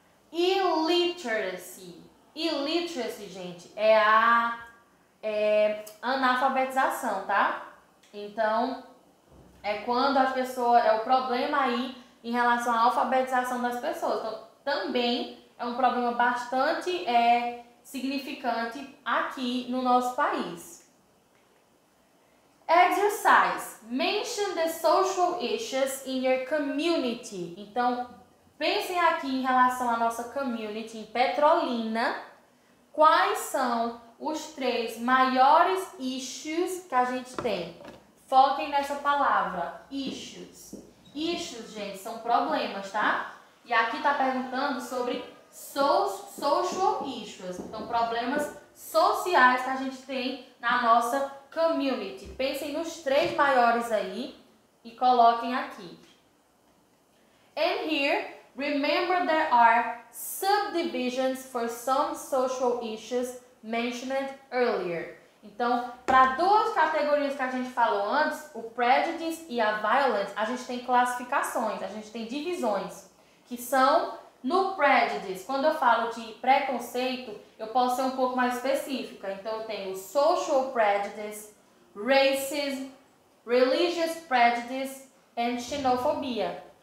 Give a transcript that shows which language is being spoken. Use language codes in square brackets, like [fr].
[pt] Illiteracy. Illiteracy, gente, é a analfabetização, tá? Então, é quando as pessoas, é o problema aí em relação à alfabetização das pessoas. Então, também é um problema bastante significante aqui no nosso país. [en] Exercise. Mention the social issues in your community. [pt] Então, pensem aqui em relação à nossa community em Petrolina. Quais são os 3 maiores issues que a gente tem? Foquem nessa palavra, issues. Issues, gente, são problemas, tá? E aqui tá perguntando sobre social issues. Então, problemas sociais que a gente tem na nossa community. Pensem nos 3 maiores aí e coloquem aqui. [en] And here, remember there are subdivisions for some social issues mentioned earlier. [pt] Então, para 2 categorias que a gente falou antes, o prejudice e a violence, a gente tem classificações, a gente tem divisões, que são no prejudice. Quando eu falo de preconceito, eu posso ser um pouco mais específica. Então, eu tenho [en] social prejudice, racism, religious prejudice and xenofobia.